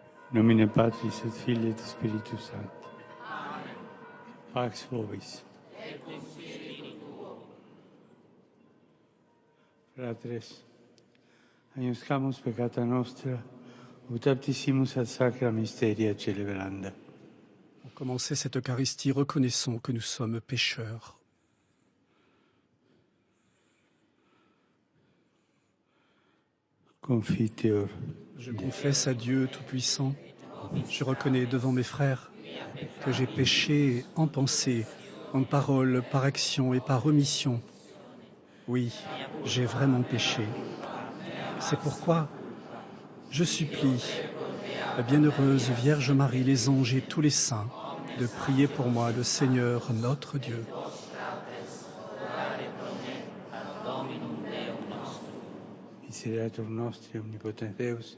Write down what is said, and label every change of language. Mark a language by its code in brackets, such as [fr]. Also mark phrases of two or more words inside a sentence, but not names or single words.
[la] Nomine Patris et Filii et Spiritus Sancti. Pax vobis. Fratres, agnoscamus peccata nostra, ut aptissimus ad sacra mysteria celebranda. [fr] Pour commencer cette Eucharistie, reconnaissons que nous sommes pécheurs. [la] Confiteor. [fr] Je confesse à Dieu Tout-Puissant, je reconnais devant mes frères que j'ai péché en pensée, en parole, par action et par omission. Oui, j'ai vraiment péché. C'est pourquoi je supplie la bienheureuse Vierge Marie, les anges et tous les saints de prier pour moi le Seigneur notre Dieu. [la] Misereatur nostri omnipotens Deus,